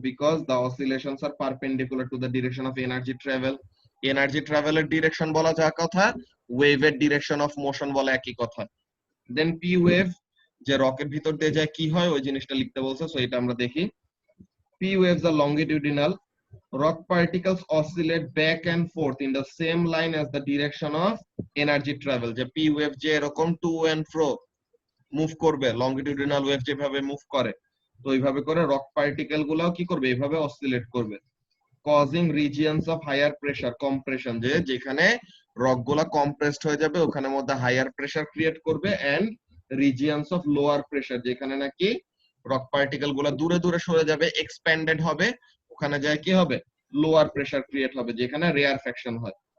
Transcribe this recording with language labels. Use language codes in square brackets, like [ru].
[en] Because the oscillations are perpendicular to the direction of energy travel. [bn] Energy ট্রাভেলের direction বলা যায় কথা ওয়েভের ডিরেকশন অফ মোশন বলে একই কথা। দেন পি ওয়েভ যে রকের ভিতর দিয়ে যায় কি হয় ওই জিনিসটা লিখতে বলছে, সো এটা আমরা দেখি। [en] P waves are longitudinal. Rock particles oscillate back and forth in the same line as the direction of energy travel. [bn] যে P wave যে এরকম to and fro মুভ করবে, লংগিটিউডিনাল ওয়েভ যেভাবে মুভ করে, তো ওইভাবে করে রক পার্টিকেল গুলাও কি করবে, এইভাবে অসিলেট করবে। [en] causing regions of higher pressure compression, [bn] যে যেখানে রক গুলা কম্প্রেসড হয়ে যাবে ওখানে মধ্যে হায়ার প্রেসার ক্রিয়েট করবে, [en] and regions of lower pressure [bn] যেখানে নাকি রক পার্টিকেল গুলা দূরে দূরে সরে যাবে, এক্সপ্যান্ডেড হবে, ওখানে যায় কি হবে, লোয়ার প্রেসার ক্রিয়েট হবে যেখানে রেয়ারফ্যাকশন হয়।